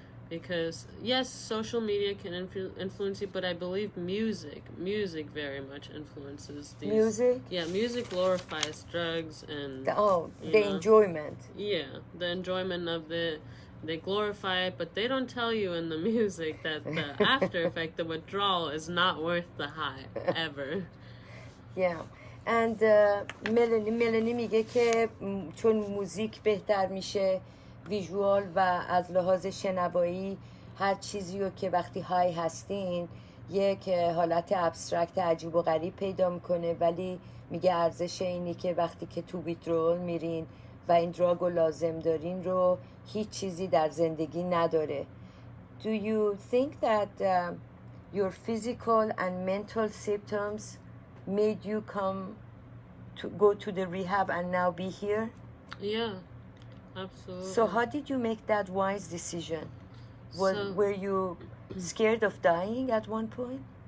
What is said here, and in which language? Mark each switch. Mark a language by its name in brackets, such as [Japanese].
[English] Because yes, social media can influence you, but I believe music very much influences these. Music? Yeah, music glorifies drugs and the enjoyment. Yeah, the enjoyment of they glorify it, but they don't tell you in the music that the after effect, the withdrawal, is not worth the high ever. Yeah. And [Persian] ملنی میگه که چون موزیک بهتر میشه ویژوال و از لحاظ شنوایی هر چیزی رو که وقتی های هستین یک حالت ابسترکت عجیب و غریب پیدا میکنه، ولی میگه ارزش اینی که وقتی که تو ویدرول میرین و این دراگ رو لازم دارین رو هیچ چیزی در زندگی نداره. [English] Do you think that your physical and mental symptoms made you go to the rehab and now be here? Yeah, absolutely. So how did you make that wise decision? Were you scared of dying at one point?